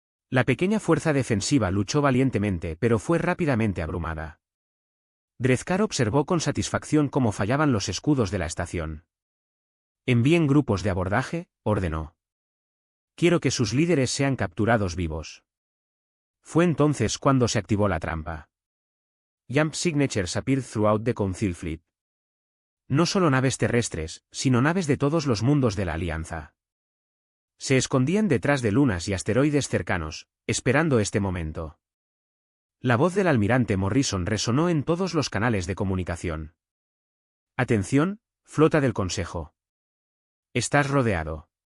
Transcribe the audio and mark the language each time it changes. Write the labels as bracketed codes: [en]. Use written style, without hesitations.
[es] La pequeña fuerza defensiva luchó valientemente pero fue rápidamente abrumada. Dreskar observó con satisfacción cómo fallaban los escudos de la estación. Envíen grupos de abordaje, ordenó. Quiero que sus líderes sean capturados vivos. Fue entonces cuando se activó la trampa. [en] Jump signatures appeared throughout the Council Fleet. [es] No solo naves terrestres, sino naves de todos los mundos de la Alianza. Se escondían detrás de lunas y asteroides cercanos, esperando este momento. La voz del almirante Morrison resonó en todos los canales de comunicación. Atención, flota del Consejo. Estás rodeado.